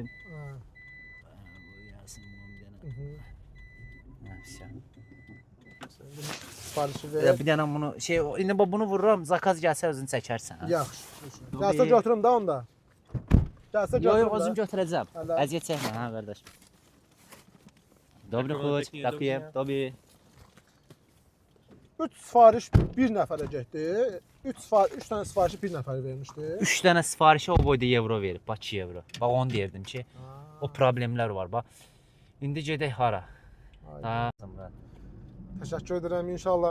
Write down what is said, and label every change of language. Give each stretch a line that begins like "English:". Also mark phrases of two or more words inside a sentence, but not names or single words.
Azerbaijani: Yazsın bunu bir dənə. Nəysə. Sifarişi ver. Bir dənə bunu indi bunu vururam, zakaz gəlsə özün çəkərsən. Hə? Yaxşı. Gəlsə götürüm də onda. Gəlsə Yox, götürüm. özüm götürəcəm. Hələ. Əziyyət çəkmə, hə qardaş.
Slovak: Dobry xuç, ďakujem. Dobry.
Azerbaijani: 3 sifariş bir nəfərə getdi. 3 dənə sifarişi bir nəfər vermişdi. 3 dənə sifarişə o boyda evro verib, bax 2 evro. Bax onu deyirdim ki, o problemlər var bax. İndi gedək hara? Ha, Təşəkkür edirəm inşallah.